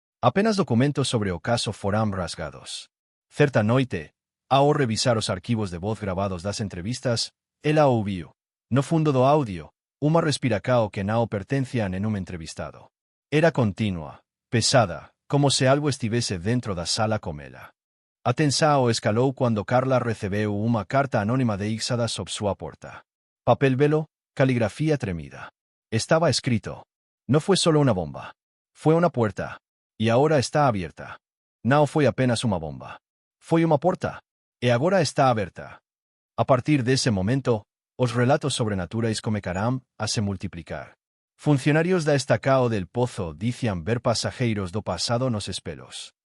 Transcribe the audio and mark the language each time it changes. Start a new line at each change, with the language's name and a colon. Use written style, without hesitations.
Portuguese: Apenas documentos sobre o caso foram rasgados. Certa noite, ao revisar os arquivos de voz gravados das entrevistas, ela ouviu, no fundo do áudio, uma respiração que não pertencia a nenhum entrevistado. Era contínua, pesada, como se algo estivesse dentro da sala com ela. A tensão escalou quando Carla recebeu uma carta anônima deixada sob sua porta. Papel velo, caligrafia tremida.
Spanish: Estava escrito: «No fue solo una bomba. Fue una puerta. Y ahora está abierta.
Portuguese: Não foi apenas uma bomba. Foi uma porta. E agora está aberta». A partir desse momento, os relatos sobrenaturais começaram a se multiplicar. Funcionarios da estação del Pozo diciam ver passageiros do passado nos espelhos.